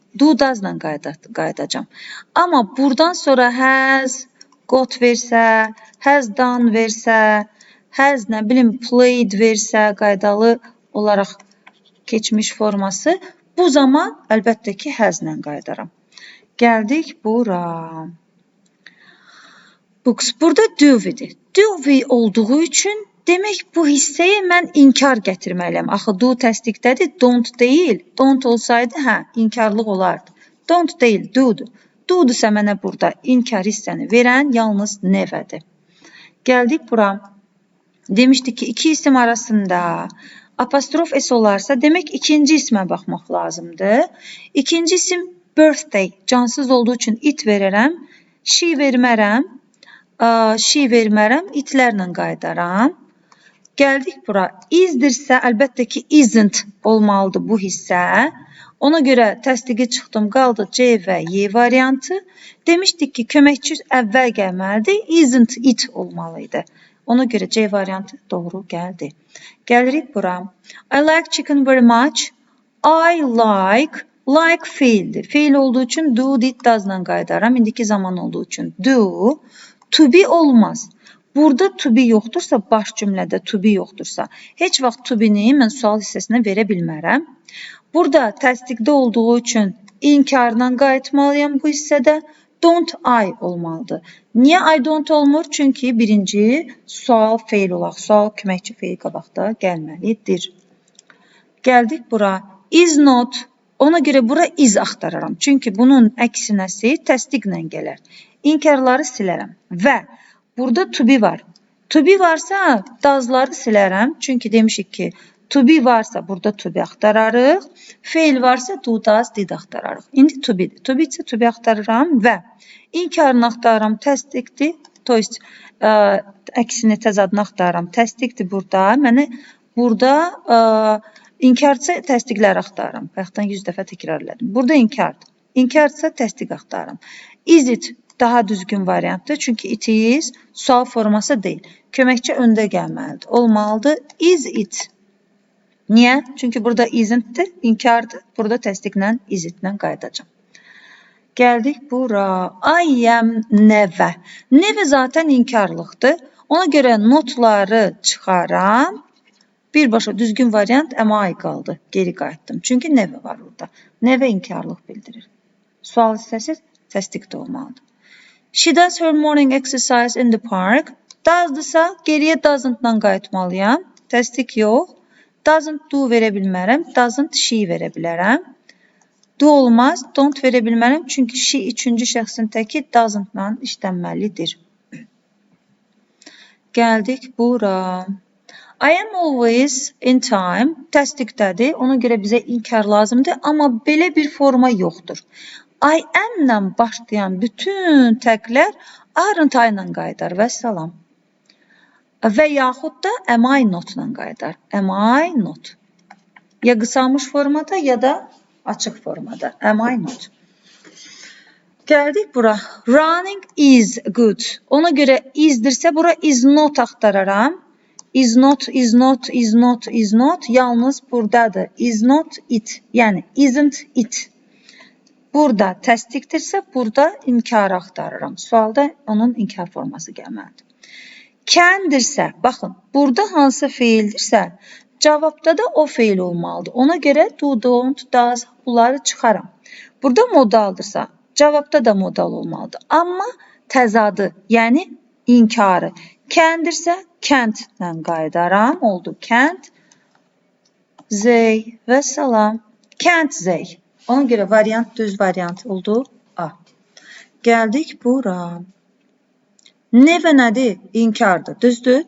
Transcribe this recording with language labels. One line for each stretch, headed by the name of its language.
Azerbaijani: Do doesla qayıdacam. Amma buradan sonra has got versə, has done versə, has nə bilim played versə, qaydalı olaraq keçmiş forması, bu zaman əlbəttə ki, haslə qaydaram. Gəldik bura. Books. Burada do-vidir. Do-vi olduğu üçün demək bu hissəyə mən inkar gətirməliyəm. Axı do təsdiqdədir, don't deyil. Don't olsaydı, inkarlıq olardı. Don't deyil, do'dur. Do'dursa mənə burada inkar hissəni verən yalnız nevədir. Gəldik bura. Demişdik ki, iki isim arasında apostrof s olarsa, demək ikinci ismə baxmaq lazımdır. İkinci isim birthday, cansız olduğu üçün it verərəm. She vermərəm. She vermərəm, itlərlə qaydaram. Gəldik bura. Isdirsə, əlbəttə ki, isn't olmalıdır bu hissə. Ona görə təsdiqi çıxdım, qaldı C və Y variantı. Demişdik ki, köməkçi əvvəl gəlməlidir, isn't it olmalıydı. Ona görə C variantı doğru gəldi. Gəlirik bura.
English: I like chicken very much.
Azerbaijani: I like fiildir. Fiil olduğu üçün do, did, doesla qaydaram. İndiki zaman olduğu üçün do. To be olmaz. Burada to be yoxdursa, baş cümlədə to be yoxdursa, heç vaxt to be-ni mən sual hissəsinə verə bilmərəm. Burada təsdiqdə olduğu üçün inkarla qayıtmalıyam bu hissədə. Don't I olmalıdır. Niyə I don't olmur? Çünki birinci sual feil olaq. Sual köməkçi feil qabaqda gəlməlidir. Gəldik bura. Is not. Ona görə bura is axtararam. Çünki bunun əksinəsi təsdiqlə gələr. İnkarları silərəm. Və burada to be var. To be varsa doesları silərəm. Çünki demişik ki, to be varsa burada to be axtararıq. Feil varsa do, does, did axtararıq. İndi to be. To be isə to be axtarıram və inkarını axtarıram, təsdiqdir. To ist, əksini təzadını axtarıram, təsdiqdir burada. Mənə burada inkarsa təsdiqləri axtarıram. Bayaqdan 100 dəfə təkrarladım. Burada inkardır. İnkarsa təsdiq axtarıram. Is it daha düzgün variantdır. Çünki it is sual forması deyil. Köməkçi öndə gəlməlidir. Olmalıdır. Is it. Niyə? Çünki burada isn't-dir, inkardır. Burada təsdiqlə, is-it-lə qayıdacam. Gəldik bura. I am nevə. Nevə zaten inkarlıqdır. Ona görə notları çıxaram. Birbaşa düzgün variant am I qaldı. Geri qayıtdım. Çünki nevə var orada. Nevə inkarlıq bildirir. Sual hissəsi təsdiqdə olmalıdır.
English: She does her morning exercise in the park.
Azerbaijani: Does-dırsa geriyə doesn't-la qayıtmalıyam. Təsdiq yox. Doesn't do verə bilmərəm. Doesn't she verə bilərəm. Do olmaz. Don't verə bilmərəm. Çünki she üçüncü şəxsin təki doesn't-la işlənməlidir. Gəldik bura.
English: I am always in time.
Azerbaijani: Təsdiqdədir. Ona görə bizə inkar lazımdır. Amma belə bir forma yoxdur. I am-la başlayan bütün təklər aren't I-la qaydar və salam. və yaxud da am I not-la qayıdar. Am I not? Ya qısalmış formada, ya da açıq formada. Am I not? Gəldik bura.
English: Running is good.
Azerbaijani: Ona görə isdirsə, bura is not axtararam. Is not, is not, is not, is not. Yalnız buradadır. Is not it. Yəni, isn't it. Burada təsdiqdirsə, burada inkar axtarıram. Sualda onun inkar forması gəlməlidir. Candirsə, baxın, burada hansı feildirsə, cavabda da o feil olmalıdır. Ona görə do, don't, does bunları çıxaram. Burada modaldırsa, cavabda da modal olmalıdır. Amma təzadı, yəni inkarı. Candirsə, can't-lə qayıdaram. Oldu can't. They və salam. Can't they. Ona görə variant düz variant oldu. A. Gəldik bura. Never nədir? İnkardır. Düzdür?